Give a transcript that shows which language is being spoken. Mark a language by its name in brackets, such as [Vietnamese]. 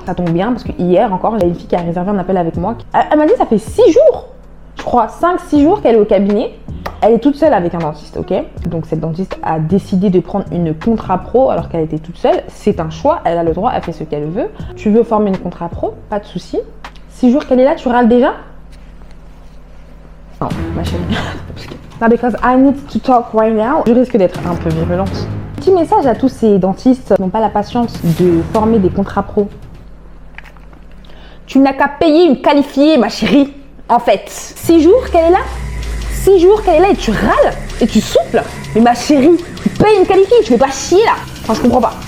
[French] Ça tombe bien parce que hier encore, j'ai une fille qui a réservé un appel avec moi. Elle m'a dit, ça fait 6 jours, je crois, 5-6 jours qu'elle est au cabinet. Elle est toute seule avec un dentiste, ok? Donc cette dentiste a décidé de prendre une contrat pro alors qu'elle était toute seule. C'est un choix, elle a le droit, elle fait ce qu'elle veut. Tu veux former une contrat pro, pas de souci. 6 jours qu'elle est là, tu râles déjà? Non, ma chérie. [English] Not because I need to talk right now. [French] Je risque d'être un peu virulente. Petit message à tous ces dentistes qui n'ont pas la patience de former des contrats pro. Tu n'as qu'à payer une qualifiée, ma chérie. En fait, 6 jours qu'elle est là? 6 jours qu'elle est là et tu râles et tu souffles. Mais ma chérie, tu payes une qualifiée, tu fais pas chier là. Enfin, je comprends pas.